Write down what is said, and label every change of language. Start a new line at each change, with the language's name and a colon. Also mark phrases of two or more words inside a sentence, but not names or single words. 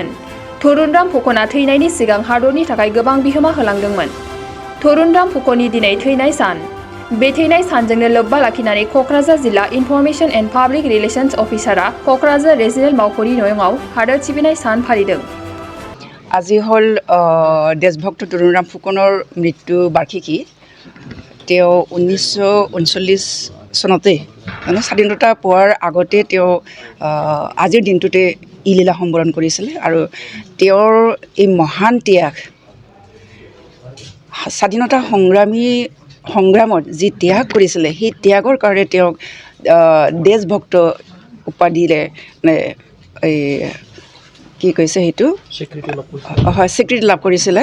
Bodo: तरुणराम फुकनआ थैनायनि सिगां हादरनि थाखाय गोबां बिहोमा होलांदोंमोन। तरुणराम फुकननि दिनै थैनाय सान। बे थैनाय सानजोंनो लोब्बा लाखिनानै क'क्राझार जिल्ला
English: information and public relations
Bodo: अफिसारआ क'क्राझार रिजनेल मावख'नि न'आव हादोर सिबिनाय सान फालिदों।
Assamese: আজি হ'ল দেশভক্ত তৰুণৰাম ফুকনৰ মৃত্যু বাৰ্ষিকী। তেওঁ 1939 চনতে মানে স্বাধীনতা পোৱাৰ আগতে তেওঁ আজিৰ দিনটোতে ইলীলা সম্বৰণ কৰিছিলে আৰু তেওঁৰ এই মহান ত্যাগ স্বাধীনতা সংগ্ৰামত যি ত্যাগ কৰিছিলে সেই ত্যাগৰ কাৰণে তেওঁক দেশভক্ত উপাধিৰে এই কি কৈছে সেইটো হয় স্বীকৃতি লাভ কৰিছিলে।